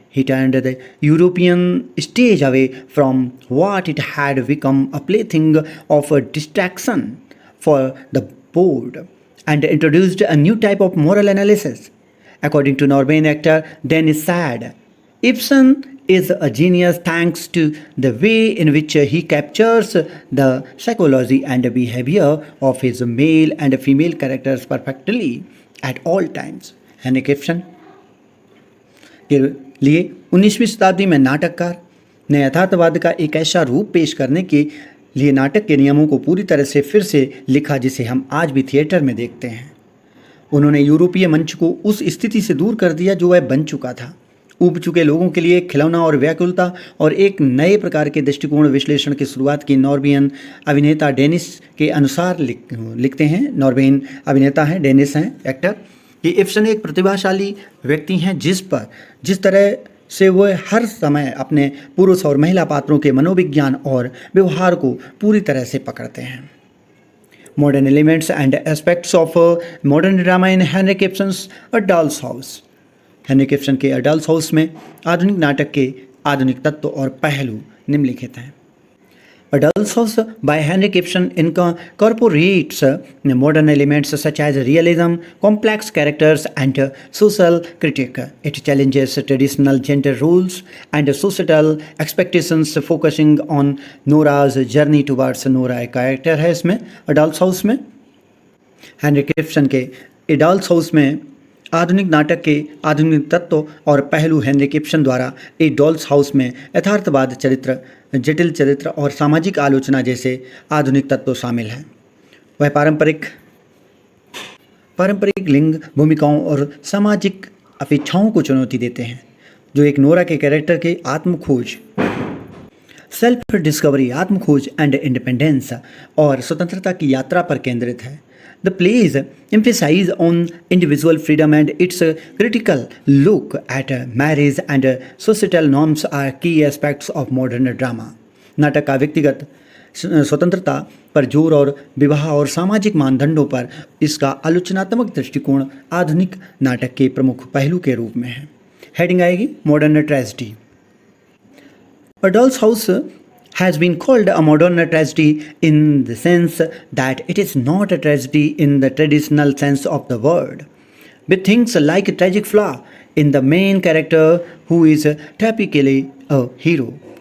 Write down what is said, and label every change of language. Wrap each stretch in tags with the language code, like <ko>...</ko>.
<en>He turned the European stage away from what it had become a plaything of a distraction for the bored and introduced a new type of moral analysis. According to Norwegian actor Dennis Sad, Ibsen is a genius thanks to the way in which he captures the psychology and behavior of his male and female characters perfectly at all times.</en> <hi>Heinrich Ibsen के लिए 19वीं शताब्दी में नाटककार ने यथार्थवाद का एक ऐसा रूप पेश करने के लिए नाटक के नियमों को पूरी तरह से फिर से लिखा जिसे हम आज भी थिएटर में देखते हैं। उन्होंने यूरोपीय मंच को उस स्थिति से दूर कर दिया जो वह बन चुका था। ऊब चुके लोगों के लिए खिलौना और व्याकुलता और एक नए प्रकार के दृष्टिकोण विश्लेषण की शुरुआत की नॉर्वेजियन अभिनेता डेनिस के अनुसार लिखते हैं। नॉर्वेजियन अभिनेता हैं, डेनिस हैं एक्टर, कि इब्सन एक प्रतिभाशाली व्यक्ति हैं जिस तरह से वह हर समय अपने पुरुष और महिला पात्रों के मनोविज्ञान और व्यवहार को पूरी तरह से पकड़ते हैं।</hi> <en>Modern elements and aspects of modern drama in Henrik Ibsen's a doll's house.</en> <hi>Heinrich Ibsen के अ डॉल्स हाउस में आधुनिक नाटक के आधुनिक तत्व और पहलू निम्नलिखित हैं।</hi> <en>A doll's house by Henrik Ibsen incorporates modern elements such as realism, complex characters, and social critique. It challenges traditional gender roles and societal expectations, focusing on Nora's journey towards Nora.</en> <hi>एक कैरेक्टर है इसमें अ dolls house में। Heinrich Ibsen के अ dolls house में आधुनिक नाटक के आधुनिक तत्व और पहलू हेनरिक इब्सन द्वारा ए डॉल्स हाउस में यथार्थवाद चरित्र, जटिल चरित्र और सामाजिक आलोचना जैसे आधुनिक तत्व शामिल हैं। वह पारंपरिक लिंग भूमिकाओं और सामाजिक अपेक्षाओं को चुनौती देते हैं, जो एक नोरा के कैरेक्टर के आत्मखोज,</hi> <en>self discovery,</en> <hi>आत्मखोज</hi> <en>and independence</en> <hi>और स्वतंत्रता की यात्रा पर केंद्रित है।</hi> <en>The plays emphasize on individual freedom and its critical look at marriage and societal norms are key aspects of modern drama.</en> <hi>नाटक का व्यक्तिगत स्वतंत्रता पर जोर और विवाह और सामाजिक मानदंडों पर इसका आलोचनात्मक दृष्टिकोण आधुनिक नाटक के प्रमुख पहलू के रूप में है। हेडिंग आएगी</hi> <en>Modern tragedy.</en> <hi>A Doll's House</hi> <en>has been called a modern tragedy in the sense that it is not a tragedy in the traditional sense of the word, with things like a tragic flaw in the main character who is typically a hero.</en>